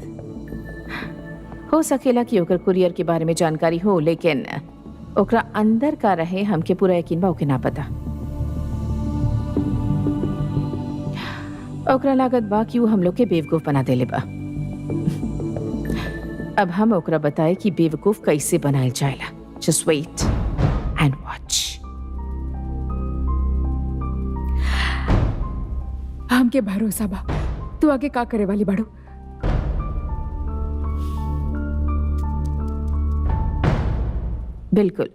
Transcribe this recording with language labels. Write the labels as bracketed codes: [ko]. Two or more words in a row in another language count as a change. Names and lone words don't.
[bho] हो सकेला कि ओकर कुरियर के बारे में जानकारी हो, लेकिन ओकरा अंदर का रहे हमके पूरा यकीन बा ओके ना पता। ओकरा लागत बा कि वो हम लोग के बेवकूफ बना देले बा। अब हम ओकरा बताए कि बेवकूफ कैसे बनायल जाएला। [en] Just wait and watch. [bho] हमके भरोसा बा तू आगे का करे वाली बाड़ू। बिल्कुल।